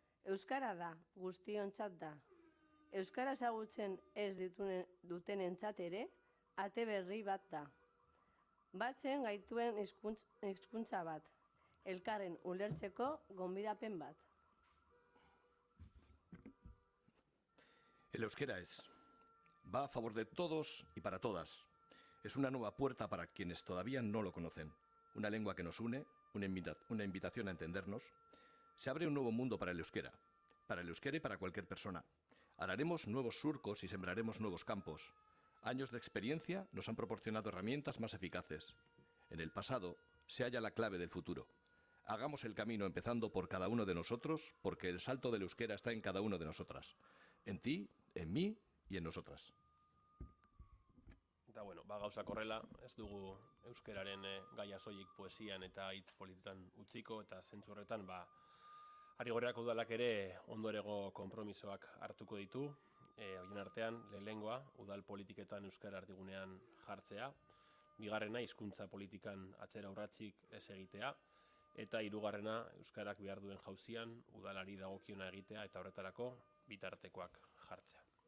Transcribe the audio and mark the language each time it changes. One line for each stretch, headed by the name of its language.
Basque: Euskara da, guztiontzat da. Euskara ezagutzen ez dutenentzat ere, ate berri bat da. Batzen gaituen hizkuntza bat. Elkarren ulertzeko gonbidapen bat.
Spanish: El euskera va a favor de todos y para todas. Es una nueva puerta para quienes todavía no lo conocen. Una lengua que nos une, una invitación a entendernos. Se abre un nuevo mundo para el euskera y para cualquier persona. Araremos nuevos surcos y sembraremos nuevos campos. Años de experiencia nos han proporcionado herramientas más eficaces. En el pasado se halla la clave del futuro. Hagamos el camino empezando por cada uno de nosotros, porque el salto del euskera está en cada uno de nosotras. En ti, en mí y en nosotras.
Basque: Eta bueno, gauzak horrela, ez dugu euskararen gaia soilik poesian eta hitz politetan utziko, eta zentzu horretan, Arrigorriako udalak ere ondorego konpromisoak hartuko ditu, horien artean, lehenengoa, udal politiketan euskara erdigunean jartzea, bigarrena, hizkuntza politikan atzera urratsik ez egitea, eta hirugarrena, euskarak behar duen jauzian, udalari dagokiona egitea, eta horretarako bitartekoak jartzea.